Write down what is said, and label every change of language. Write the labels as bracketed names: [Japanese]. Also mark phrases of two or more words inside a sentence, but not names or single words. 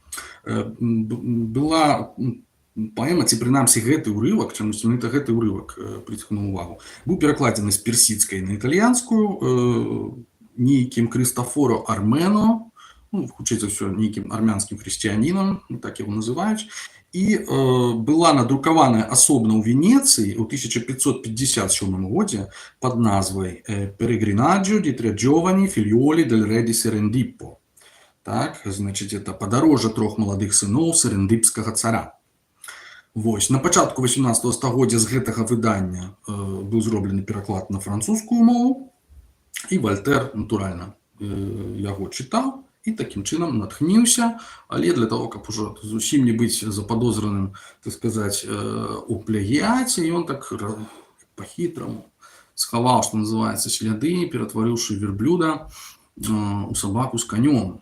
[Belarusian] Была паэма, ці прынамсі гэты ўрывак, чамусь менавіта гэты ўрывак прыцягнуў увагу, быў перакладзены з персідскай на італьянскую нейкім Крыстафоро Армено, ну, хутчэй за ўсё, нейкім армянскім хрысціянінам, так яго называюць, і была надрукаваная асобна ў Венецыі ў 1557 годзе пад назвай «Peregrinaggio di tre giovani figliuoli del re di Serendippo». [Russian] Так, значит, это [Belarusian] «Падарожжа 3 маладых сыноў серендыпскага цара». Вось, на пачатку 18 стагоддзя з гэтага выдання быў зроблены пераклад на французскую мову, і Вальтэр, натуральна, яго чытаў і такім чынам натхніўся, але [Russian] для того, [Belarusian] каб ужо зусім не быць западозраным, так сказаць, у плагіяце, ён так па-хітраму схаваў, што называецца, сляды, ператварыўшы верблюда у сабаку з канём.